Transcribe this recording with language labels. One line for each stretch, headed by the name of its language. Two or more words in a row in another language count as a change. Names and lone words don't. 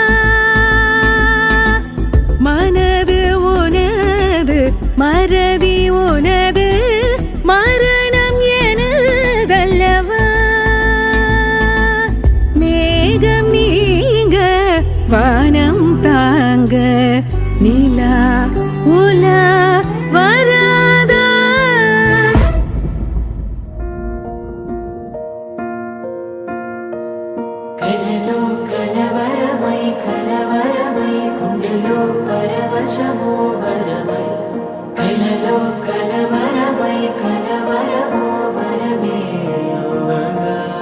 Tamil: மனது உனது மறதி உனது, மரணம் எனதல்லவா? மேகம் நீங்க வானம் தாங்க, நிலா உலா வராதா?
Telugu: కలలో కలవరమై కలవరమై గుండెలో పరవశమో వరమై, కలలో కలవరమై కలవరమో వరమే యోగగా.